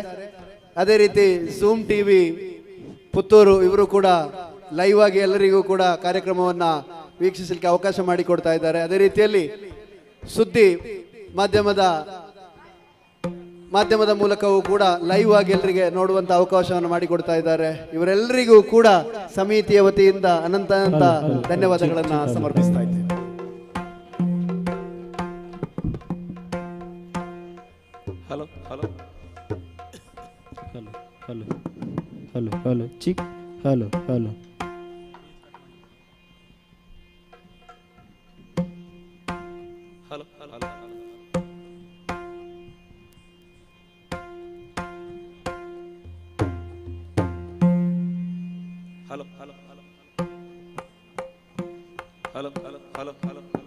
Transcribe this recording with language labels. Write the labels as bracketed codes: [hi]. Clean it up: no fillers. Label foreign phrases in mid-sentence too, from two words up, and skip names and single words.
[kn] ಅದೇ ರೀತಿ ಝೂಮ್ ಟಿವಿ ಪುತ್ತೂರು ಇವರು ಕೂಡ ಲೈವ್ ಆಗಿ ಎಲ್ಲರಿಗೂ ಕೂಡ ಕಾರ್ಯಕ್ರಮವನ್ನ ವೀಕ್ಷಿಸಲಿಕ್ಕೆ ಅವಕಾಶ ಮಾಡಿಕೊಡ್ತಾ ಇದ್ದಾರೆ. ಅದೇ ರೀತಿಯಲ್ಲಿ ಸುದ್ದಿ ಮಾಧ್ಯಮದ ಮೂಲಕವೂ ಕೂಡ ಲೈವ್ ಆಗಿ ಎಲ್ಲರಿಗೆ ನೋಡುವಂತ ಅವಕಾಶವನ್ನು ಮಾಡಿಕೊಡ್ತಾ ಇದ್ದಾರೆ. ಇವರೆಲ್ಲರಿಗೂ ಕೂಡ ಸಮಿತಿಯ ವತಿಯಿಂದ ಅನಂತ ಧನ್ಯವಾದಗಳನ್ನ ಸಮರ್ಪಿಸ್ತಾ ಇದ್ದೇವೆ. [en] hello hello hello hello hello hello chik hello hello hello hello hello hello hello hello hello hello